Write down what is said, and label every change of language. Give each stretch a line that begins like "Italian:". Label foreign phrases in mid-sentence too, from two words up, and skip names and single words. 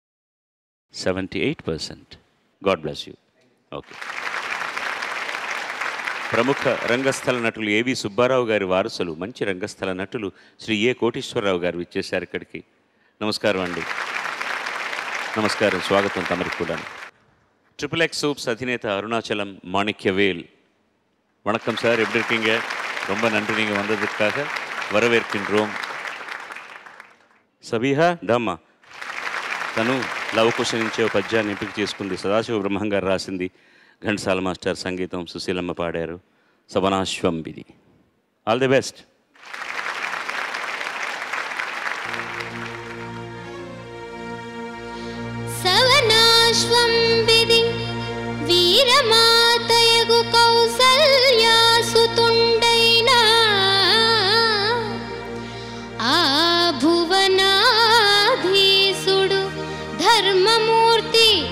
Telugu: 78%.
English: God bless you. Okay.
Telugu: ప్రముఖ రంగస్థల నటులు ఏవి సుబ్బారావు గారి వారసులు, మంచి రంగస్థల నటులు శ్రీ ఏ కోటేశ్వరరావు గారు ఇచ్చేశారు ఇక్కడికి. నమస్కారం అండి. నమస్కారం, స్వాగతం తమరికి కూడా.
Tamil: XXX சூப்ஸ் அதிநேத அருணாச்சலம் மாணிக்கவேல். வணக்கம் சார், எப்படி இருக்கீங்க? ரொம்ப நன்றி நீங்கள் வந்ததுக்காக, வரவேற்கின்றோம்.
Telugu: సబీహా దమ్మా తను లవకుశ నుంచే పద్యాన్ని ఎంపిక చేసుకుంది. సదాశివ బ్రహ్మం గారు రాసింది, ఘంటసాల మాస్టర్ సంగీతం, సుశీలమ్మ పాడారు. సవనాశ్వంబిది.
English: all the best.
Telugu: సవనాశ్వంబిది వీరమాతయగు కౌసల్యాసుతుండైనా ఆ భువనాధీసుడు ధర్మమూర్తి